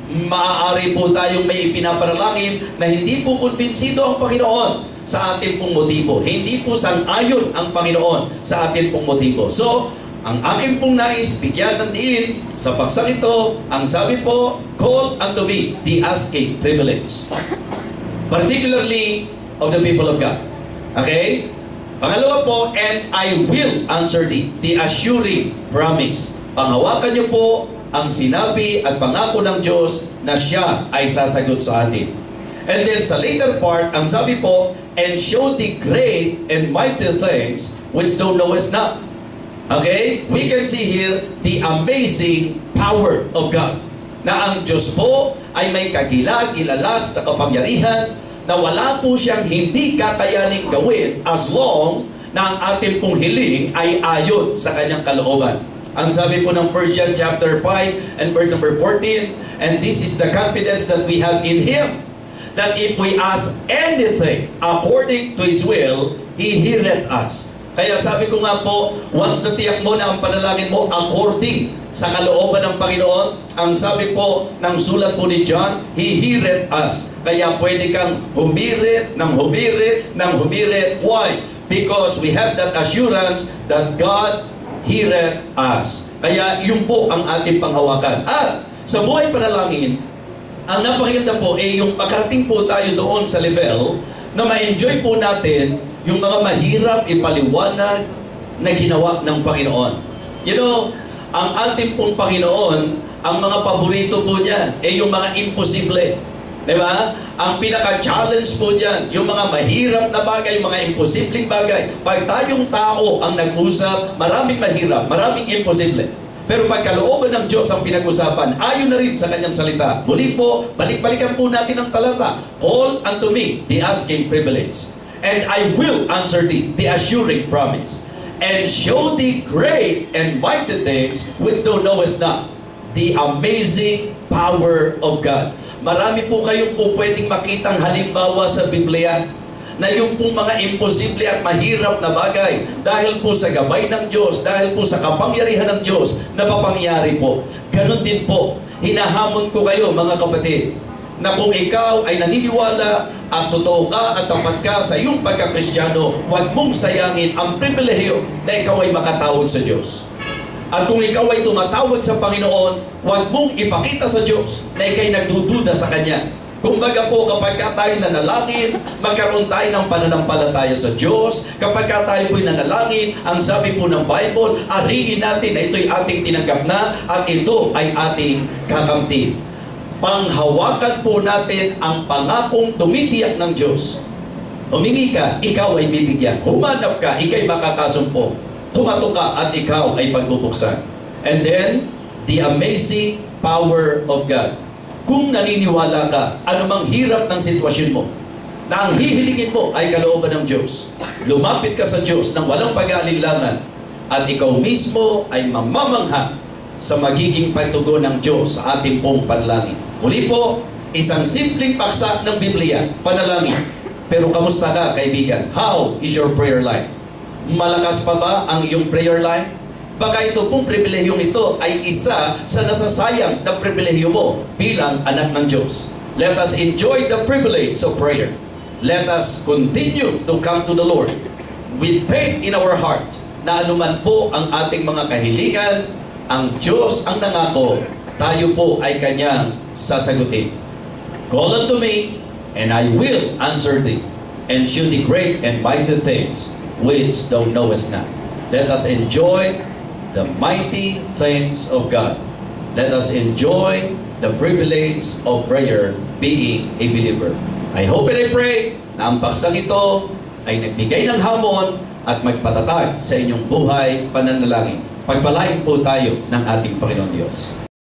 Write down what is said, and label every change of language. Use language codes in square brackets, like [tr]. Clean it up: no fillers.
[tl] Maaari po tayong may ipinapanalangin na hindi po kumbinsido ang Panginoon sa ating pong motibo. Hindi po sang-ayon ang Panginoon sa ating pong motibo. So, ang aking pong nais, bigyan ng diin sa paksang ito, ang sabi po, [en] call unto me the asking privilege. Particularly of the people of God. Okay? [tl] Pangalawa po, [en] and I will answer thee, the assuring promise. [tl] Panghawakan niyo po ang sinabi at pangako ng Diyos na siya ay sasagot sa atin. [en] And then sa later part, [tl] ang sabi po, [en] and show the great and mighty things which thou knowest not. Okay? We can see here the amazing power of God. [tl] Na ang Diyos po ay may kagilag-gilalas na kapangyarihan na wala po siyang hindi kakayaning gawin as long na ang ating pong hiling ay ayon sa kanyang kalooban. Ang sabi po ng [en] 1 John chapter 5 and verse number 14, and this is the confidence that we have in Him, that if we ask anything according to His will, He heareth us. [tl] Kaya sabi ko nga po, once natiyak mo na ang panalangin mo according sa kalooban ng Panginoon, ang sabi po ng sulat po ni John, [en] He heareth us. [tl] Kaya pwede kang humirit, ng humirit, ng humirit. [en] Why? Because we have that assurance that God heareth us. [tl] Kaya yun po ang ating panghawakan. At sa buhay panalangin, ang napakaganda po ay yung makarating po tayo doon sa level na ma-enjoy po natin yung mga mahirap ipaliwanag na ginawa ng Panginoon. [en] You know, [tl] ang ating pong Panginoon, ang mga paborito po niya ay yung mga imposible. Diba? Ang pinaka-challenge po dyan, yung mga mahirap na bagay, yung mga imposibleng bagay. Pag tayong tao ang nag-usap, maraming mahirap, maraming imposible. Pero pag kalooban ng Diyos ang pinag-usapan, ayon na rin sa kanyang salita. Muli po, balik-balikan po natin ang talata. [en] Call unto me the asking privilege, and I will answer thee the assuring promise, and show thee great and mighty things which thou knowest not, the amazing power of God. [tl] Marami po kayong po pwedeng makitang halimbawa sa Biblia na yung pong mga imposible at mahirap na bagay dahil po sa gabay ng Diyos, dahil po sa kapangyarihan ng Diyos na papangyari po. Ganon din po, hinahamon ko kayo mga kapatid, na kung ikaw ay naniniwala at totoo ka at tapat ka sa iyong pagkakristyano, huwag mong sayangin ang pribilehiyo na ikaw ay makatawag sa Diyos. At kung ikaw ay tumatawag sa Panginoon, huwag mong ipakita sa Diyos na ikaw'y nagdududa sa Kanya. Kumbaga po, kapag tayo nanalangin, magkaroon tayo ng pananampalataya sa Diyos. Kapag tayo po'y nanalangin, ang sabi po ng Bible, ariin natin na ito'y ating tinanggap na at ito ay ating kakamtin. Panghawakan po natin ang pangakong tumitiyak ng Diyos. Humingi ka, ikaw ay bibigyan. Humanap ka, ikaw'y makakasumpo. Kumato ka at ikaw ay pagbubuksan. [en] And then, the amazing power of God. [tl] Kung naniniwala ka, anumang hirap ng sitwasyon mo, na ang hihilingin mo ay kalooban ng Diyos, lumapit ka sa Diyos ng walang pag-aalinlangan, at ikaw mismo ay mamamangha sa magiging pagtugon ng Diyos sa ating pong panalangin. Muli po, isang simpleng paksa ng Biblia, panalangin. Pero kamusta ka, kaibigan? [en] How is your prayer life? [tl] Malakas pa ba ang iyong prayer life? Baka ito pong pribilehiyong ito ay isa sa nasasayang na pribilehiyo mo bilang anak ng Diyos. [en] Let us enjoy the privilege of prayer. Let us continue to come to the Lord with faith in our heart [tl] na anuman po ang ating mga kahilingan, ang Diyos ang nangako, tayo po ay Kanyang sasagutin. [en] Call unto me, and I will answer thee, and shew thee great and mighty things which thou knowest not. Let us enjoy the mighty things of God. Let us enjoy the privilege of prayer being a believer. I hope and I pray [tl] na ang paksang ito ay nagbigay ng hamon at magpatatag sa inyong buhay pananalangin. Pagpalain po tayo ng ating Panginoon Diyos.